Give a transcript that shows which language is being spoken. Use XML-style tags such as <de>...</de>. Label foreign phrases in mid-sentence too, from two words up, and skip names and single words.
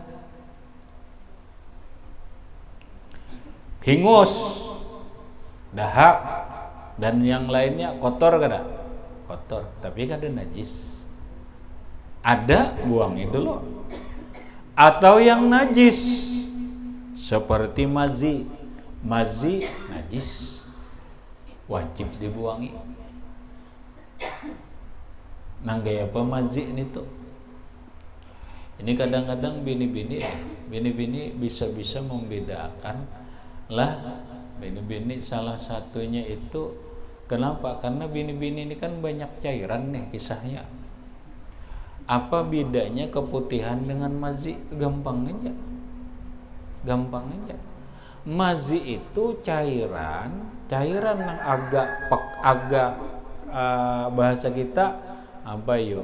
<bjn>Hingus, dahak dan yang lainnya kotor kada? Kotor tapi kada najis. Ada, buangi dulu.</bjn> <id>Atau yang najis seperti mazi najis, wajib dibuangi.</id> <bjn>Nang gaya apa mazi ini tuh?</bjn> <id>Ini kadang-kadang bini-bini bisa membedakan lah. Bini-bini salah satunya itu kenapa? Karena bini-bini ini kan banyak cairan nih kisahnya. Apa bedanya keputihan dengan mazi? Gampang aja. Mazi itu cairan yang agak bahasa kita apa yo?</id>